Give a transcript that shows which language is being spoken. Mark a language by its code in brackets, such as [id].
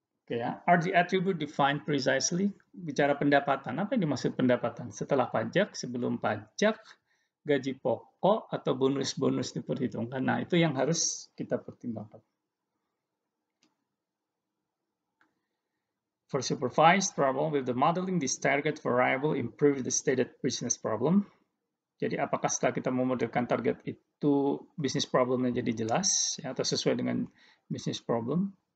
[en] Oke ya, are the attribute defined precisely? [id] Bicara pendapatan, apa yang dimaksud pendapatan? Setelah pajak, sebelum pajak, gaji pokok, atau bonus-bonus diperhitungkan. Nah, itu yang harus kita pertimbangkan. [en] For supervised problem with the modeling, this target variable improve the stated business problem. [id] Jadi apakah setelah kita memodelkan target itu bisnis problemnya jadi jelas ya, atau sesuai dengan bisnis problem?